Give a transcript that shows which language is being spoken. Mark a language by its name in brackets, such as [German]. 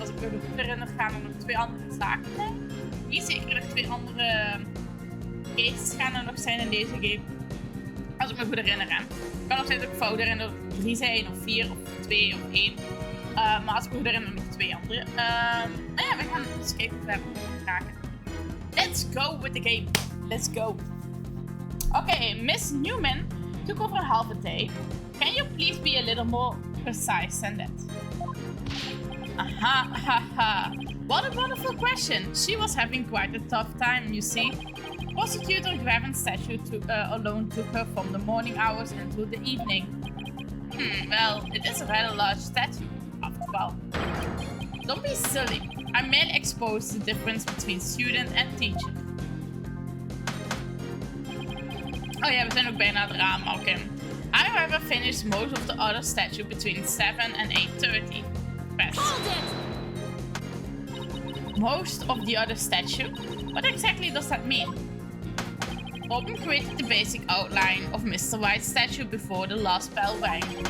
[Dutch] Als ik me goed herinner gaan er nog 2 andere zaken zijn. Niet zeker nog 2 andere cases gaan er nog zijn in deze game. Als ik me goed herinner. Het kan nog steeds ook fout herinneren dat er 3 zijn of 4 of 2 of 1. Maar als ik me goed herinner nog 2 andere. Maar ja, we gaan eens kijken hoe we raken. [English] Let's go with the game. Let's go. Okay, Miss Newman took over half a day. Can you please be a little more precise than that? Aha, haha. What a wonderful question. She was having quite a tough time, you see. Prosecutor Graven's statue alone took her from the morning hours until the evening. Well, it is a rather large statue, after all. Don't be silly. I merely expose the difference between student and teacher. [Dutch] Oh ja, we zijn ook bijna het raam, oké. [English] I however finished most of the other statue between 7 and 8:30. Best. Most of the other statue? What exactly does that mean? Open created the basic outline of Mr. White's statue before the last bell rang.